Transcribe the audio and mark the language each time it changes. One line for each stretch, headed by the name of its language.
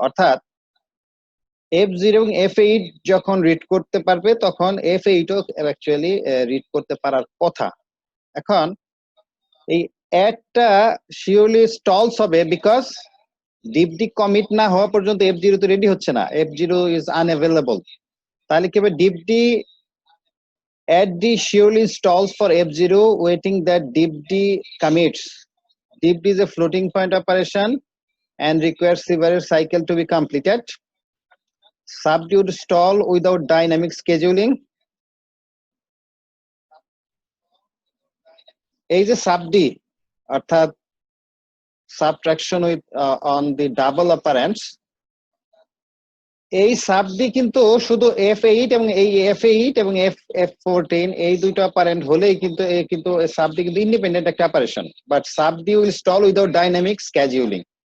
Bangla: অর্থাৎ F0 এবং F8 যখন রিড করতে পারবে তখন F8ও অ্যাকচুয়ালি রিড করতে পারার কথা। এখন এই অ্যাডটা শিওরলি স্টলস হবে বিকজ ডিপডি কমিট না হওয়া পর্যন্ত F0 তো রেডি হচ্ছে না,
English: F0 is unavailable.
Bangla: তাহলে কি হবে,
English: add d surely stalls for F0 waiting that deepd commits. Deepd is a floating point operation and requires several cycle to be completed. Subd would stall without dynamic scheduling.
Bangla: এই যে সাবডি অর্থাৎ subtraction with on the double অপারেন্টস, এই সাবডি কিন্তু শুধু F8 এবং এই F8 এবং F14 এই দুইটা অপারেন্ট হলেই কিন্তু সাবডি কিন্তু ইন্ডিপেন্ডেন্ট একটা operation,
English: But SUBD will stall without dynamic scheduling.